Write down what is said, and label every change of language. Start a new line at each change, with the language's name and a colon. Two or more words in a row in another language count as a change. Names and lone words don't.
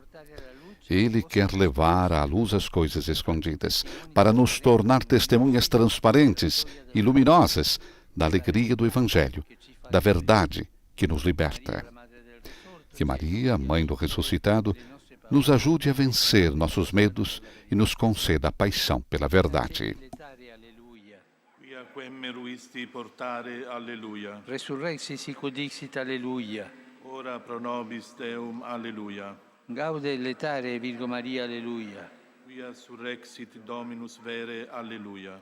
Portuguese: Ele quer levar à luz as coisas escondidas, para nos tornar testemunhas transparentes e luminosas da alegria do Evangelho, da verdade que nos liberta. Que Maria, Mãe do Ressuscitado, nos ajude a vencer nossos medos e nos conceda a paixão pela verdade.
Latin: Quia quem meruisti portare, alleluia. Resurrexit sic dixit, alleluia. Ora pro nobis Deum, alleluia. Gaude letare Virgo Maria, alleluia. Quia surrexit Dominus vere, alleluia.